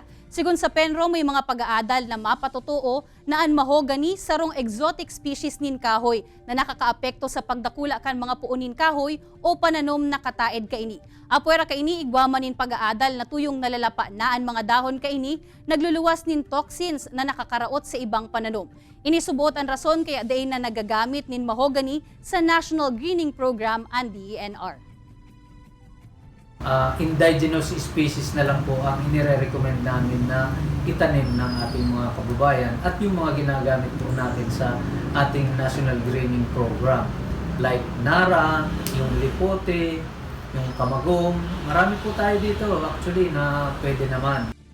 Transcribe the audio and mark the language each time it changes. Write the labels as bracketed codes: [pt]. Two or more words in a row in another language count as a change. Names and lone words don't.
[bik] Sigun sa Penro, may mga pag-aadal na mapatutuo na ang mahogani sarong [en] exotic species [bik] nin kahoy na nakakaapekto sa pagdakula kan mga puunin kahoy o pananom na kataed kaini. Apwera kaini igwaman nin pag-aadal na tuyong nalalapa na ang mga dahon kaini nagluluwas nin toxins na nakakaraot sa ibang pananom. Inisubot ang rason kaya dayon na nagagamit nin mahogani sa National Greening Program and DENR. [en] Indigenous species [tl] na lang po ang inire-recommend namin na itanim ng ating mga kababayan at yung mga ginagamit po natin sa ating National Greening Program like Nara, yung Lipote, yung Kamagong. Marami po tayo dito actually na pwede naman.